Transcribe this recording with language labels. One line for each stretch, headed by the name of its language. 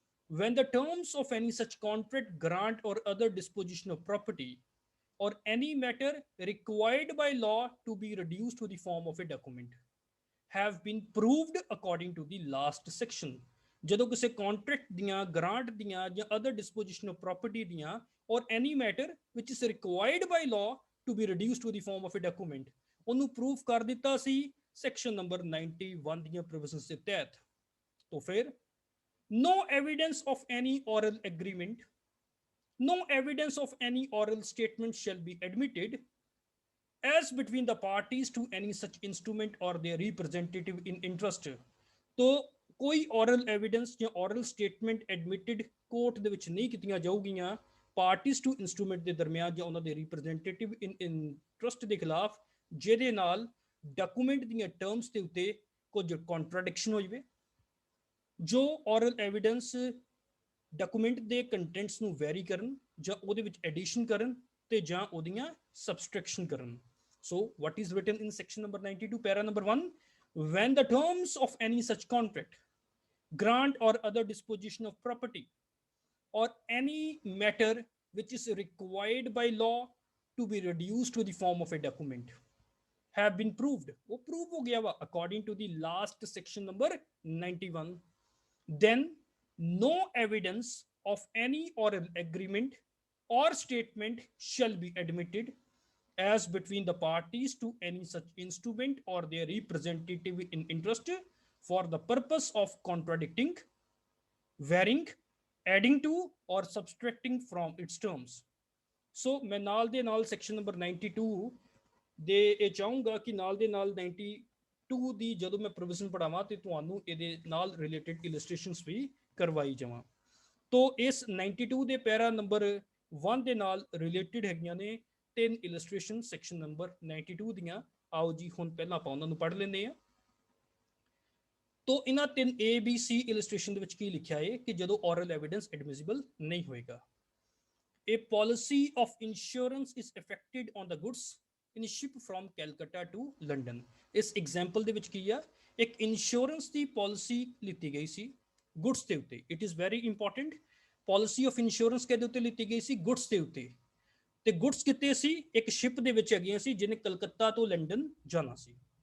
English: when the terms of any such contract, grant or other disposition of property or any matter required by law to be reduced to the form of a document have been proved according to the last section।
Punjabi: ਜਦੋਂ ਕਿਸੇ contract ਦੀਆਂ, grant ਦੀਆਂ ਜਾਂ other ਡਿਸਪੋਜੀਸ਼ਨ of property ਦੀਆਂ ਔਰ
English: any matter which is required by law to be reduced to the form of a document,
Punjabi: ਉਹਨੂੰ proof ਕਰ ਦਿੱਤਾ ਸੀ ਸੈਕਸ਼ਨ ਨੰਬਰ 91 ਦੀਆਂ ਪ੍ਰੋਵੀਜ਼ਨਸ ਦੇ ਤਹਿਤ।
Hindi: तो फिर
English: no evidence of any oral agreement, no evidence of any oral statement shall be admitted as between the parties to any such instrument or their representative in interest।
Punjabi: तो कोई oral evidence ਜਾਂ oral statement admitted court ਦੇ ਵਿੱਚ ਨਹੀਂ ਕੀਤੀਆਂ ਜਾਊਗੀਆਂ parties to instrument ਦੇ ਦਰਮਿਆਨ ਜਾਂ ਉਹਨਾਂ ਦੇ ਰਿਪਰੈਜ਼ੈਂਟੇਟਿਵ ਇਨ ਇੰਟਰਸਟ ਦੇ ਖਿਲਾਫ ਜਿਹਦੇ ਨਾਲ ਡਾਕੂਮੈਂਟ ਦੀਆਂ ਟਰਮਸ ਦੇ ਉੱਤੇ ਕੁਝ ਕੰਟਰਾਡਿਕਸ਼ਨ ਹੋ ਜਾਵੇ। ਜੋ oral evidence ਡਾਕੂਮੈਂਟ ਦੇ ਕੰਟੈਂਟਸ ਨੂੰ ਵੈਰੀ ਕਰਨ ਜਾਂ ਉਹਦੇ ਵਿੱਚ ਐਡੀਸ਼ਨ ਕਰਨ ਤੇ ਜਾਂ ਉਹਦੀਆਂ ਸਬਸਟ੍ਰੈਕਸ਼ਨ ਕਰਨ।
English: So what is written in section number 92 para number 1, when the terms of any such contract, grant or other disposition of property or any matter which is required by law to be reduced to the form of a document have been proved,
Punjabi: wo prove ho gaya wa
English: according to the last section number 91, then no evidence of any oral agreement or statement shall be admitted as between the parties to any such instrument or their representative in interest for the purpose of contradicting, varying, adding to or subtracting from its terms।
Punjabi: So मैं नाल दे नाल section number 92 ਦੇ ਇਹ ਚਾਹੂੰਗਾ ਕਿ ਨਾਲ ਦੇ ਨਾਲ 92 ਦੀ ਜਦੋਂ ਮੈਂ ਪ੍ਰੋਵੀਜ਼ਨ ਪੜਾਵਾਂ ਤੇ ਤੁਹਾਨੂੰ ਇਹਦੇ ਨਾਲ ਰਿਲੇਟਡ ਇਲਸਟ੍ਰੇਸ਼ਨਸ ਵੀ ਕਰਵਾਈ ਜਾਵਾਂ।
Hindi: तो इस
Punjabi: 92 ਦੇ ਪੈਰਾ ਨੰਬਰ 1 ਦੇ ਨਾਲ ਰਿਲੇਟਡ ਹੈਗੀਆਂ ਨੇ ਤਿੰਨ ਇਲਸਟ੍ਰੇਸ਼ਨ ਸੈਕਸ਼ਨ ਨੰਬਰ 92 ਦੀਆਂ। ਆਓ ਜੀ ਹੁਣ ਪਹਿਲਾਂ ਆਪਾਂ ਉਹਨਾਂ ਨੂੰ ਪੜ੍ਹ ਲੈਂਦੇ ਹਾਂ। तो ਇਹਨਾਂ ਤਿੰਨ ABC ਇਲਸਟ੍ਰੇਸ਼ਨ ਦੇ ਵਿੱਚ ਕੀ ਲਿਖਿਆ ਹੈ ਕਿ ਜਦੋਂ ਔਰਲ ਐਵੀਡੈਂਸ ਐਡਮਿਸਿਬਲ ਨਹੀਂ ਹੋਏਗਾ,
English: a policy of insurance is affected on the goods in ship from Calcutta to London।
Punjabi: ਇਸ ਐਗਜ਼ਾਮਪਲ ਦੇ ਵਿੱਚ ਕੀ ਆ, ਇੱਕ ਇੰਸ਼ੋਰੈਂਸ ਦੀ ਪਾਲਿਸੀ ਲਿੱਤੀ ਗਈ ਸੀ ਗੁੱਡਸ ਦੇ ਉੱਤੇ।
English: it is very important,
Punjabi: policy of insurance ਕਿਹਦੇ ਉੱਤੇ ਲਿੱਤੀ ਗਈ ਸੀ? ਗੁੱਡਸ ਦੇ ਉੱਤੇ। ਤੇ ਗੁੱਡਸ ਕਿਤੇ ਸੀ? ਇੱਕ ਸ਼ਿਪ ਦੇ ਵਿੱਚ ਹੈਗੀਆਂ ਸੀ ਜਿਹਨੇ ਕਲਕੱਤਾ ਤੋਂ ਲੰਡਨ ਜਾਣਾ ਸੀ।